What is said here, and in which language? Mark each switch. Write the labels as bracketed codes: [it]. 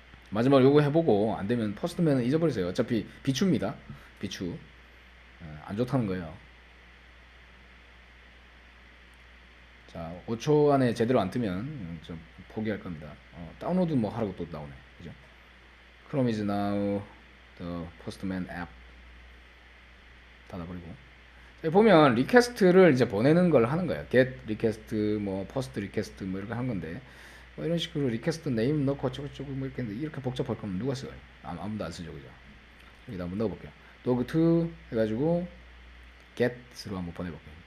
[ko] 마지막으로 요거 해보고 안 되면 포스트맨은 잊어버리세요. 어차피 비추입니다. 비추. 안 좋다는 거예요. 자, 5초 안에 제대로 안 뜨면 좀 포기할 겁니다. 다운로드 뭐 하라고 또 나오네. 그죠? [en] Chrome is now the postman app. [ko] 닫아버리고. 여기 보면 리퀘스트를 이제 보내는 걸 하는 거예요. get request, 뭐 post request 뭐 이렇게 한 건데 뭐 이런 식으로 리퀘스트 네임 넣고 어쩌고저쩌고 뭐 이렇게 복잡할 거면 누가 써요? 아무도 안 쓰죠, 그죠? 여기다 한번 넣어볼게요. dog2 해가지고 get으로 한번 보내볼게요.